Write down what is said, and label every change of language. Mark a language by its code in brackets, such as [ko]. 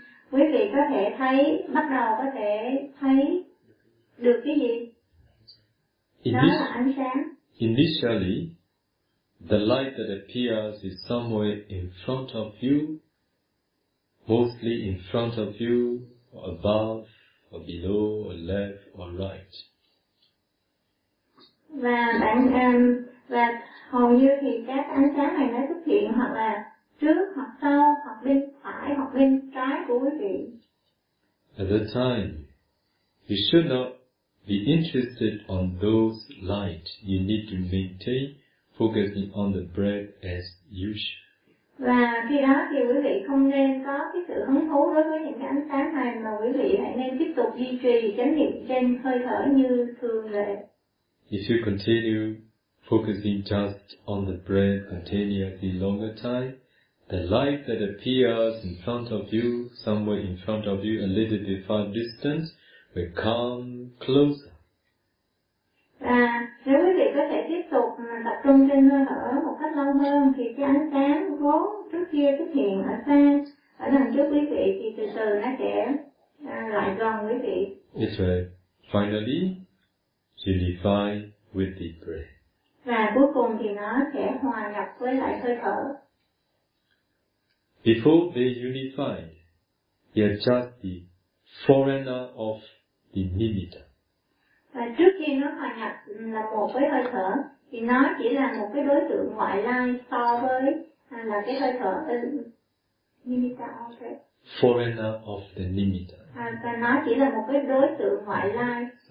[vi] Quý vị có thể thấy, bắt đầu có thể thấy được cái gì? [en] In [vi] đó [en] this, [vi] là ánh sáng. [en] Initially, the light that appears is somewhere in front of you, mostly in front of you, or above, or below, or left, or right. [vi] Và bạn và hầu như thì các ánh sáng này nó xuất hiện hoặc là trước hoặc sau hoặc bên phải hoặc bên trái của quý vị. [en] At that time, you should not be interested on those light. You need to maintain focusing on the breath as usual. [vi] Và khi đó thì quý vị không nên có cái sự hứng thú đối với những cái ánh sáng này mà quý vị hãy nên tiếp tục duy trì chánh niệm trên hơi thở như thường lệ. [en] If you continue focusing just on the breath continuously longer time, the light that appears in front of you, somewhere in front of you, a little bit far distance, will come closer. [vi] Và nếu quý vị có thể tiếp tục tập trung trên hơi thở một cách lâu hơn, thì cái ánh sáng vốn trước kia xuất hiện ở xa, ở đằng trước quý vị, thì từ từ nó sẽ lại gần quý vị. [en] It's right. Finally, unify with the breath. [vi] Và cuối cùng thì nó sẽ hòa nhập với lại hơi thở. [en] Before they unified, they are just the foreigner of the nimitta. [vi] Và trước khi nó hòa nhập là một với hơi thở, thì nó chỉ là một cái đối tượng ngoại lai so với là cái hơi thở nimitta. [en] Okay. Foreigner of the nimitta. [vi] Và nó chỉ là một cái đối tượng ngoại lai.